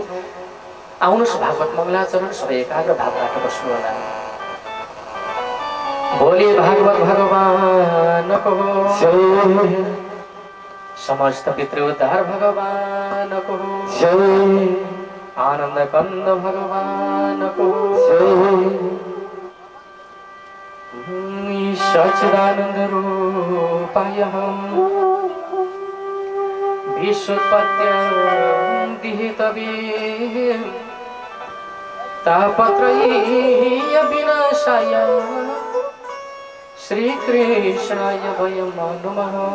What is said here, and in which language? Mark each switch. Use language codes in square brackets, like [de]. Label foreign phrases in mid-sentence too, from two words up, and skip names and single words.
[ne] आउनुहोस् भागवत मङ्गलाचरण, सबै एकाग्र भावबाट बस्नु होला। बोले भागवत भगवानको जय, समस्त पितृ उद्धार भगवानको जय, आनन्द कन्द भगवानको जय। [sa] सच्चिदानन्द रूपायहं विश्वोत्पत्त्यां विहितवीं तापत्रयीय विनाशाय श्रीकृष्णाय वयं नमः।